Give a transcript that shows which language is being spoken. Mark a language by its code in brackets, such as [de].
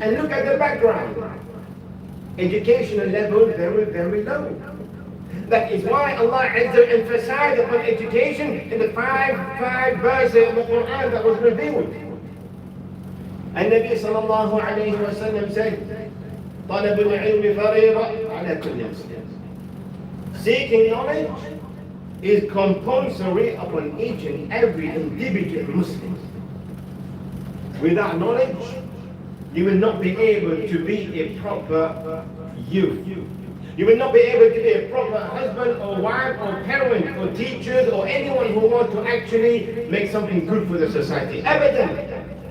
[en] And look at the background. Educational level very, very low. That is why Allah Azza emphasized upon education in the five verses of the Quran that was revealed. And Nabi sallallahu alayhi wa sallam said, [ar] طلب العلم فريضة على كل مسلم. [en] Seeking knowledge is compulsory upon each and every individual Muslim. Without knowledge, you will not be able to be a proper youth. You will not be able to be a proper husband or wife or parent or teachers or anyone who wants to actually make something good for the society. Evident.